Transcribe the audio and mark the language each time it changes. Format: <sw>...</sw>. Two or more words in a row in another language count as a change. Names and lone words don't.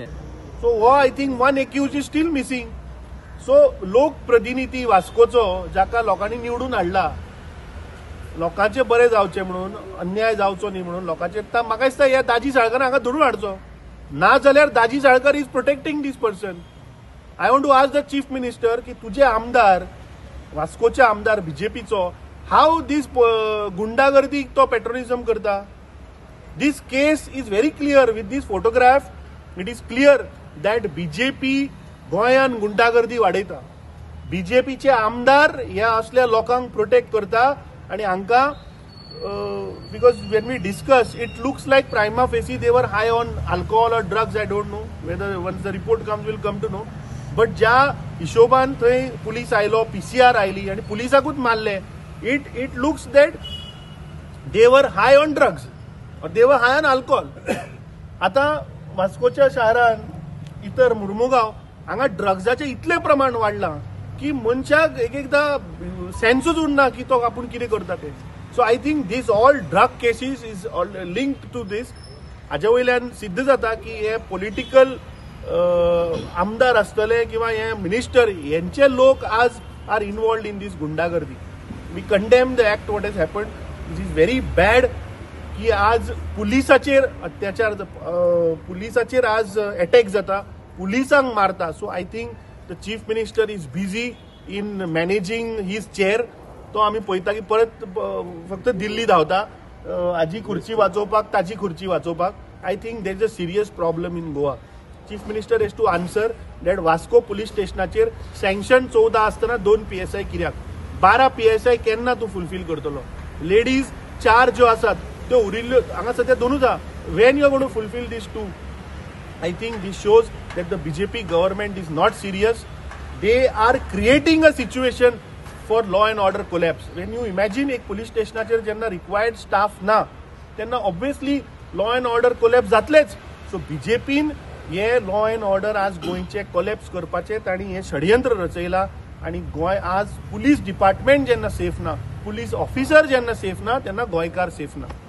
<kok>सो हो</kok> <en>I think one accused is still missing</en> <kok>सो लोकप्रतिनिधी वास्कोचो जाका लोकांनी निवडून हाडला लोकांचे बरे जावचे म्हणून अन्याय जावचो न्ही म्हणून लोकांचे म्हाका दिसता ह्या दाजी साळकर हांगा धरून हाडचो ना जाल्यार दाजी साळकर</kok> <en>is protecting this person I want to ask the Chief Minister</en> <kok>की तुझे आमदार वास्कोचे आमदार BJPचो</kok> <en>how this</en> <kok>गुंडागर्दी तो पेट्रोलिझम करता</kok> <en>this case is very clear with this photograph it is clear that BJP</en> <kok>गोंयान गुंडागर्दी वाडयता BJPचे आमदार ह्या असल्या लोकांक प्रोटेक्ट करता आणि हांकां</kok> <en>because when we discuss, it looks like prima facie they were high on alcohol or drugs. I don't know whether once the report comes we'll come to know.</en> <kok>But ज्या हिशोबान थंय पुलीस आयलो, PCR आयली आणि पुलिसाकूच मारले.</kok> <en>it looks that they were high on drugs और they were high on alcohol.</en> <kok>आता वास्कोच्या शारान इतर मुर्मुगांव हांगा ड्रग्साचें इतलें प्रमाण वाडलां की मनशाक एकदां सेन्सूच उरना की तो आपूण कितें करता तें.</kok> <en>so I think this all drug cases is linked to this.</en> <kok>हाजे वयल्यान सिद्ध जाता की हे पॉलिटिकल आमदार आसतले किंवा हे मिनिस्टर यांचे लोक आज</kok> <en>are involved in this</en> <kok>गुंडागर्दी.</kok> <en>we condemn the act what has happened. this is very bad</en> <kok>की आज पुलिसाचेर अत्याचार, पुलिसाचेर आज अटॅक जाता, पुलिसांक मारता.</kok> <en>so I think the Chief Minister is busy in managing his chair.</en> <kok>तो आम्ही पळयता की परत फक्त दिल्ली धांवता हाजी खुर्ची वाचोवपाक, ताजी खुर्ची वाचोवपाक.</kok> <en>I think there is a serious problem in Goa. Chief Minister has to answer that</en> <kok>वास्को पुलीस स्टेशनाचेर सँक्शन 14 आसतना 2 PSI कित्याक, 12 PSI केन्ना तूं फुलफील करतलो. लेडीज 4 ज्यो आसात त्यो उरिल्ल्यो हांगा सध्या 2च आहा.</kok> <en>when you are going to fulfil this 2? I think this shows that the BJP government is not serious. They are creating a situation for law and order collapse. When you imagine एक police stationaचेर जेन्ना required staff</en> <kok>ना तेन्ना</kok> <en>obviously law and order collapse जातलेच.</en> <kok>So BJPन हे</kok> <en>law and order</en> <kok>आज गोंयचे collapse करपाचे ताणी हे षडयंत्र रचयला आणि गोंय आज</kok> <en>police department</en> <kok>जेन्ना सेफ ना,</kok> <en>police officer</en> <kok>जेन्ना सेफ ना तेन्ना गोंयकार सेफ ना.</kok>